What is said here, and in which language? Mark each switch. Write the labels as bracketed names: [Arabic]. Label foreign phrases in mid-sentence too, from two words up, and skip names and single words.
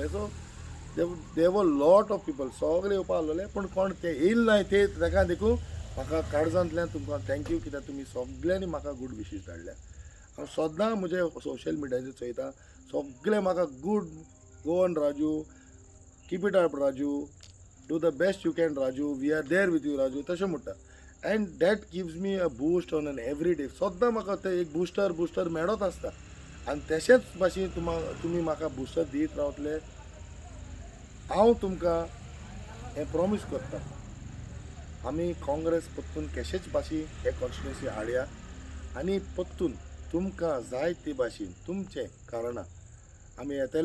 [English] so there were lot of people [Konkani] सगळे येवपा आसलेले, पूण कोण ते येयले नाय ते ताका देखून म्हाका काळजांतल्यान तुमकां थँक्यू, कित्याक तुमी सगळ्यांनी म्हाका [English] good wishes [Konkani] धाडल्या. हांव सदां म्हजे सोशल मिडियाचेर चोयता, सगळे म्हाका [English] good go on [Konkani] राजू, [English] keep it up राजू, do the best you can Raju, we are there with you Raju, [Konkani] तशें म्हणटा. [English] And that gives me a boost on an everyday. [Konkani] सद्दां म्हाका ते एक बुस्टर मेळत आसता आनी तशेंच भाशेन तुमी म्हाका बुस्टर दीत रावतले. हांव तुमकां हें प्रॉमीस करता, आमी काँग्रेस परतून केशेच भाशेन हे कॉन्स्टिट्युएन्सी हाडया आनी परतून तुमकां जाय ते भाशेन तुमचे कारणां आमी येतले.